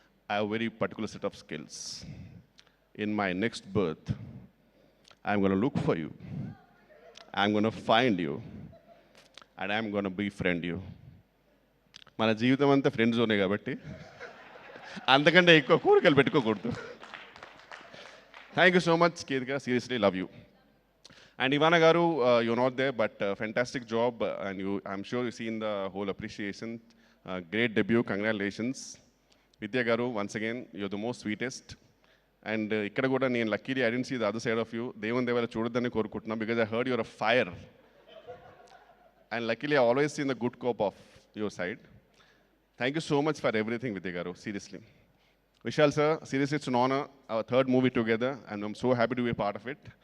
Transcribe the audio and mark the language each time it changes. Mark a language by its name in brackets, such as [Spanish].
[English] I have very particular set of skills. In my next birth I'm gonna look for you, I'm gonna find you and I'm gonna be friend you. [Telugu] మన జీవితం అంతా friend జోనే కాబట్టి అంతకంటే ఎక్కువ కోరికలు పెట్టుకోకూడదు. [English] Thank you so much Ketika, seriously love you. And Ivana Garu, you're not there, but fantastic job, and I'm sure you've seen the whole appreciation. Great debut, congratulations. Vidya Garu, once again, you're the most sweetest. And [Telugu] ikkada kuda nenu [English] luckily I didn't see the other side of you. [Telugu] Devan devara chododani korukuntunna [English] because I heard you're a fire. And luckily I always seen the good cop of your side. Thank you so much for everything Vidya garu, seriously. Vishal sir, seriously it's an honor, our third movie together, and I'm so happy to be a part of it.